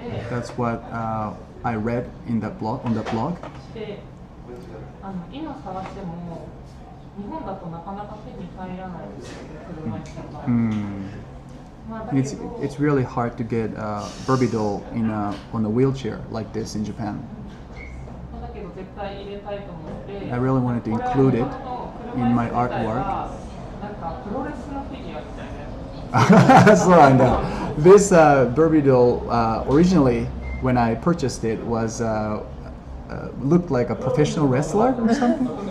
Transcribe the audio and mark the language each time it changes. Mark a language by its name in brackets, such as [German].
[English] That's what I read in that blog, on that blog. [Japanese] で、今探しても日本だとなかなか手に入らないんですよ、車椅子の場合。まあだけど [English] It's really hard to get a Barbie doll on a wheelchair like this in Japan. [Japanese] だけど絶対入れたいと思って。 [English] I really wanted to include it in my artwork. [Japanese] なんかプロレスのフィギュアみたいなやつ。 [English] So I know. This Barbie doll originally, when I purchased it, was looked like a professional wrestler or something.